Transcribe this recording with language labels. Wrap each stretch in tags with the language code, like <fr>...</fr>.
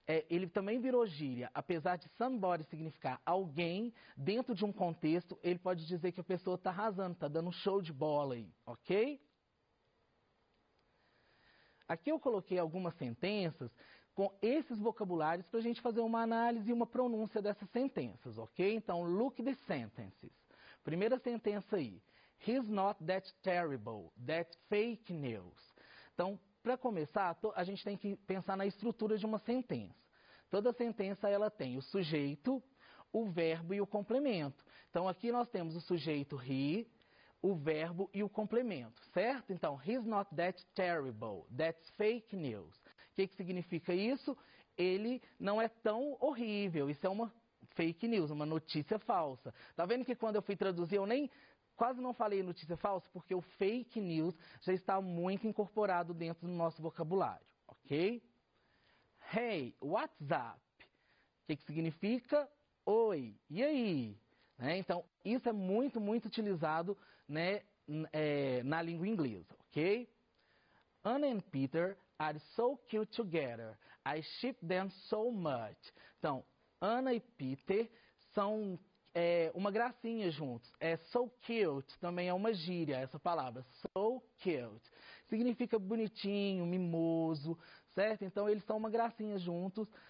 <pt>Ele também virou gíria. Apesar de somebody significar alguém, dentro de um contexto, ele pode dizer que a pessoa está arrasando, está dando um show de bola aí, ok? Aqui eu coloquei algumas sentenças com esses vocabulários para a gente fazer uma análise e uma pronúncia dessas sentenças, ok? Então,</pt> <en>look the sentences.</en> <pt>Primeira sentença aí.</pt> <en>He's not that terrible, that's fake news.</en> <pt>Então, para começar, a gente tem que pensar na estrutura de uma sentença. Toda sentença ela tem o sujeito, o verbo e o complemento. Então, aqui nós temos o sujeito he, o verbo e o complemento, certo?</pt> <en>Então, he's not that terrible, that's fake news.</en> <pt>O que significa isso? Ele não é tão horrível, isso é uma fake news, uma notícia falsa. Tá vendo que quando eu fui traduzir, eu quase não falei notícia falsa, porque o fake news já está muito incorporado dentro do nosso vocabulário, ok?</pt> <en>Hey, what's up?</en> <pt>O que significa? Oi, e aí? Então, isso é muito, muito utilizado, né, na língua inglesa, ok?</pt> <en>Anna and Peter are so cute together. I ship them so much.</en> <pt>Então, Anna e Peter são uma gracinha juntos. So cute também é uma gíria, essa palavra. So cute. Significa bonitinho, mimoso, certo? Então, eles são uma gracinha juntos.</pt>